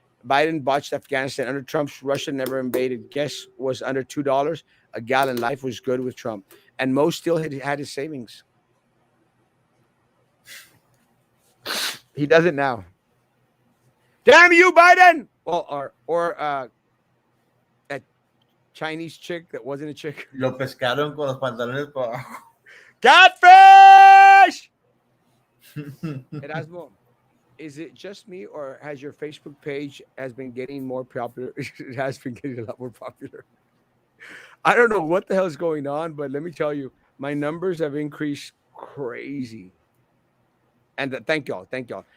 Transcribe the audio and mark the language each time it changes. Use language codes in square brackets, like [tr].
[en] Biden botched Afghanistan. Under Trump's, Russia never invaded. Gas was under $2 a gallon. Life was good with Trump. And Mo still had his savings. He doesn't now. Damn you, Biden! Well, or that Chinese chick that wasn't a chick. [es] Lo pescaron con los pantalones por abajo. [en] Catfish! Erasmo, is it just me or has your Facebook page has been getting more popular? It has been getting a lot more popular. I don't know what the hell is going on, but let me tell you, my numbers have increased crazy. And thank y'all. Thank y'all.